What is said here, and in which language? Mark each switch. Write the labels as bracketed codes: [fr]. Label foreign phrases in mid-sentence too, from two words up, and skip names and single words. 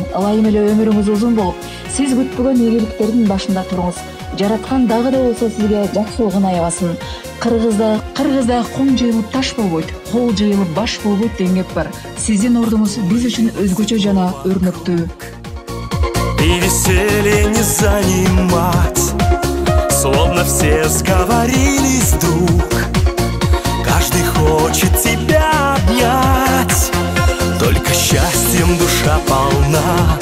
[ky] Ылайым эле өмүрүңүз узун болуп, сиз күтпөгөн ийгиликтердин башында туруңуз. Жараткан дагы да болсо сизге жакшылыгын аябасын. Кыргызда кум жыйылып таш болбойт, кол жыйылып баш болбойт деген кеп бар. Сиздин ордуңуз биз үчүн өзгөчө жана өрнөктүү. [ru] И веселье не занимать, словно все сговорились вдруг. Каждый хочет тебя обнять, только счастьем душа полна.